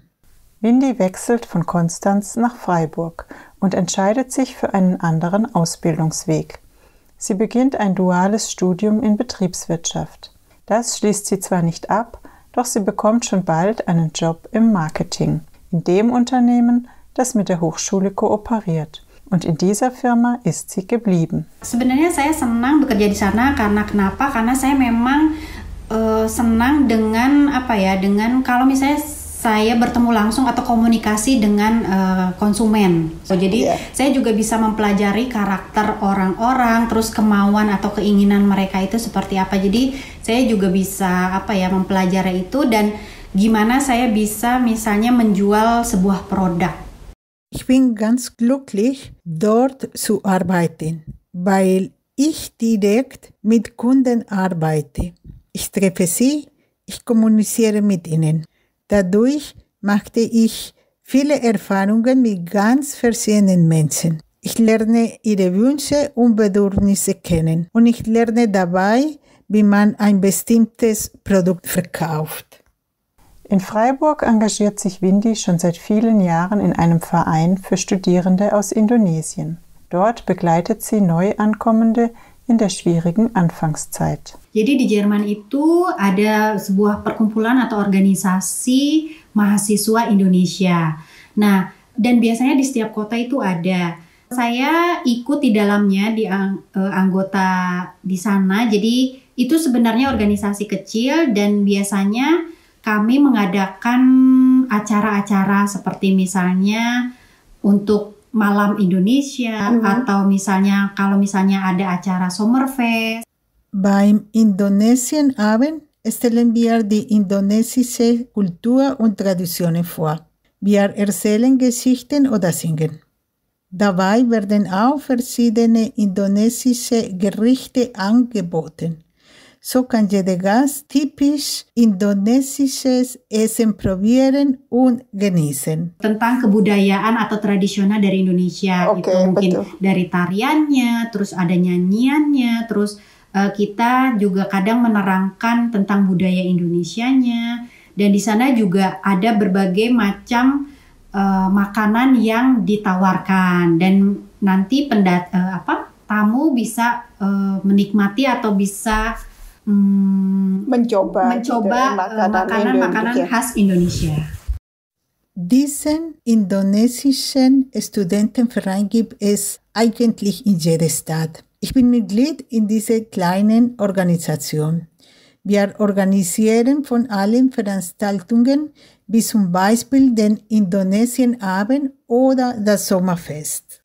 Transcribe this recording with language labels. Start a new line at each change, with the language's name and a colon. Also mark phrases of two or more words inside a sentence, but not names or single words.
German: Windy wechselt von Konstanz nach Freiburg und entscheidet sich für einen anderen Ausbildungsweg. Sie beginnt ein duales Studium in Betriebswirtschaft. Das schließt sie zwar nicht ab, doch sie bekommt schon bald einen Job im Marketing, in dem Unternehmen, das mit der Hochschule kooperiert. Und in dieser Firma ist sie geblieben.
Indonesian: Sebenarnya saya senang bekerja di sana karena kenapa? Karena saya memang senang dengan dengan kalau misalnya saya bertemu langsung atau komunikasi dengan konsumen. Jadi saya juga bisa mempelajari karakter orang-orang, terus kemauan atau keinginan mereka itu seperti apa. Jadi saya juga bisa mempelajari itu dan gimana saya bisa misalnya menjual sebuah produk.
German: Ich bin ganz glücklich, dort zu arbeiten, weil ich direkt mit Kunden arbeite. Ich treffe sie, ich kommuniziere mit ihnen. Dadurch machte ich viele Erfahrungen mit ganz verschiedenen Menschen. Ich lerne ihre Wünsche und Bedürfnisse kennen und ich lerne dabei, wie man ein bestimmtes Produkt verkauft. In Freiburg engagiert sich Windy schon seit vielen Jahren in einem Verein für Studierende aus Indonesien. Dort begleitet sie Neuankommende in der schwierigen Anfangszeit.
Indonesian: Jadi di Jerman itu ada sebuah perkumpulan atau organisasi mahasiswa Indonesia. Nah, dan biasanya di setiap kota itu ada. Saya ikut di dalamnya di anggota di sana. Jadi itu sebenarnya organisasi kecil dan biasanya kami mengadakan acara-acara seperti misalnya untuk Malam Indonesia atau misalnya kalau misalnya ada acara Sommerfest.
German: Beim Indonesien-Abend stellen wir die indonesische Kultur und Traditionen vor. Wir erzählen Geschichten oder singen. Dabei werden auch verschiedene indonesische Gerichte angeboten. So kann jeder Gast typisch indonesisches Essen probieren und genießen.
Indonesian: Tentang kebudayaan atau tradisional dari Indonesia, itu mungkin dari tariannya, terus ada nyanyiannya, terus kita juga kadang menerangkan tentang budaya Indonesianya, dan di sana juga ada berbagai macam makanan yang ditawarkan dan nanti tamu bisa menikmati atau bisa mencoba makanan khas Indonesia.
German: Diesen indonesischen Studentenverein gibt es eigentlich in jeder Stadt. Ich bin Mitglied in dieser kleinen Organisation. Wir organisieren von allen Veranstaltungen wie zum Beispiel den Indonesien-Abend oder das Sommerfest.